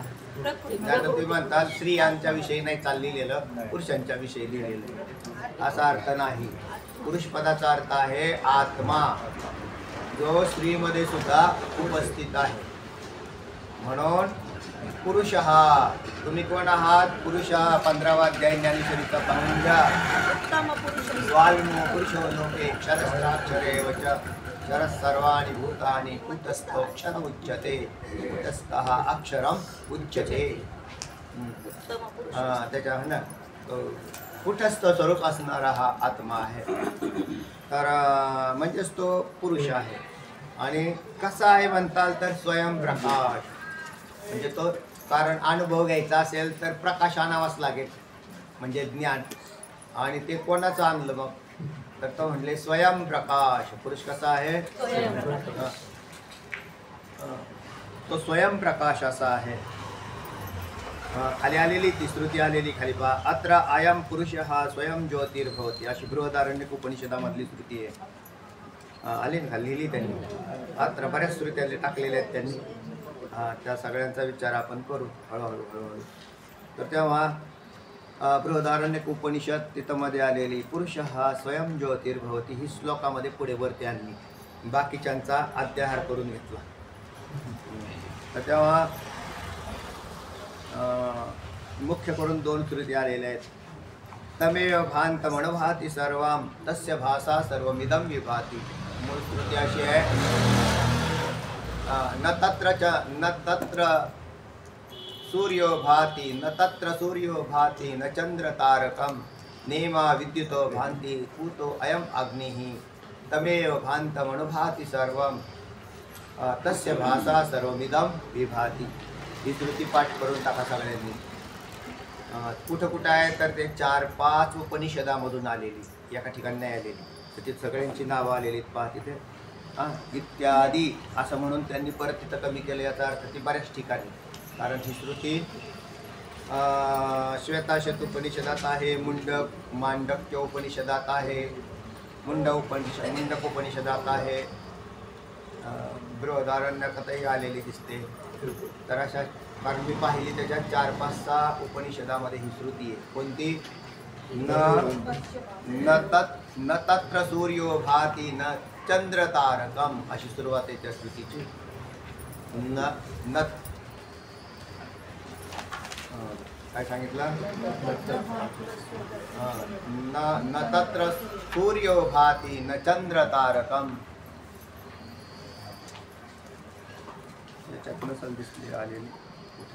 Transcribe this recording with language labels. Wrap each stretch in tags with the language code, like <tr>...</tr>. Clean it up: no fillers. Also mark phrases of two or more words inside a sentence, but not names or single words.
<mr>त्यात तुम्ही म्हणताल स्त्रियांच्या विषयी नाही चाललेलं, पुरुषांच्या विषयी लिहिलेलं, असा अर्थ नाही. पुरुष पदाचा अर्थ आहे आत्मा, जो स्त्रीमध्ये सुद्धा उपस्थित आहे. म्हणून पुरुष हा, तुम्ही कोण आहात? पुरुष हा 15वा अध्याय ज्ञानेश्वरीचा पाहून घ्या. उत्तम पुरुष</mr> <sa>स्वाल्मो पुरुषो लोके क्षरस्त्राक्षरे वच क्षरः सर्वाणि भूतानि कूटस्थोऽक्षर उच्यते. कूटस्थः अक्षरम उच्यते.</sa> <mr>उत्तम पुरुष त्याच्या ना कुटस्थ स्वरूप असणारा हा आत्मा आहे. तर म्हणजेच तो पुरुष आहे. आणि कसा आहे म्हणताल तर स्वयंप्रकाश, म्हणजे तो, कारण अनुभव घ्यायचा असेल तर प्रकाश आणावाच लागेल, म्हणजे ज्ञान. आणि ते कोणाचं आणलं मग? तर तो म्हणले स्वयंप्रकाश. पुरुष कसा आहे? तो स्वयंप्रकाश असा आहे. खाली आलेली ती श्रुती आलेली खाली पहा.</mr> <sa>अत्र अयम पुरुष हा स्वयं ज्योतिर्भवती,</sa> <mr>अशी बृहदारण्यक उपनिषदामधली श्रुती आहे. आली ना, लिहिली त्यांनी. अत्र बऱ्याच श्रुत्या टाकलेल्या आहेत त्यांनी. त्या सगळ्यांचा विचार आपण करू हळूहळू. तर तेव्हा बृहदारण्यक उपनिषद तिथं मध्ये आलेली पुरुष हा</mr> <sa>स्वयं ज्योतिर्भवती</sa> <mr>ही श्लोकामध्ये पुढे वरती आणली, बाकीच्यांचा अध्याहार करून घेतला. तर तेव्हा मुख्य करून 2 श्रुती आलेल्या आहेत.</mr> <sa>तमेव भांत मनोभाती सर्वम तस्य भाषा सर्वमिदं विभाती.</sa> <mr>मूळ श्रुती अशी आहे,</mr> <sa>न तत्र सूर्यो भाति न तत्र सूर्यो भाति न चंद्र तारकम नेमा विद्युतो भांति पूतो अयम अग्निः तमेव भान्तमनुभाति सर्वम तस्य भाषा सर्वमिदं विभाति.</sa> <mr>ही श्रुती पाठ करून टाका सगळ्यांनी. कुठं कुठं आहे तर ते 4-5 उपनिषदामधून आलेली, एका ठिकाणी नाही आलेली. तर ती सगळ्यांची नावं आलेली पहा तिथे. इत्यादी असं म्हणून त्यांनी परत तिथं कमी केलं. याचा अर्थ ती बऱ्याच ठिकाणी, कारण ही श्रुती श्वेताशत उपनिषदात आहे, मांडक्य उपनिषदात आहे, मुंडक उपनिषदात आहे, बृहदारण्यकातही आलेली दिसते. तर अशा, कारण मी पाहिली त्याच्यात 4-5-6 उपनिषदामध्ये ही श्रुती आहे. कोणती?</mr> <sa>न तत्र सूर्यो भाति न चंद्र तारकम,</sa> <mr>अशी सुरुवात आहे त्या श्रुतीची. काय सांगितलं?</mr> <sa>न तत्र सूर्यो भाति न चंद्र तारकम.</sa> <mr>याच्यात नसल दिसली आलेली कुठे?</mr>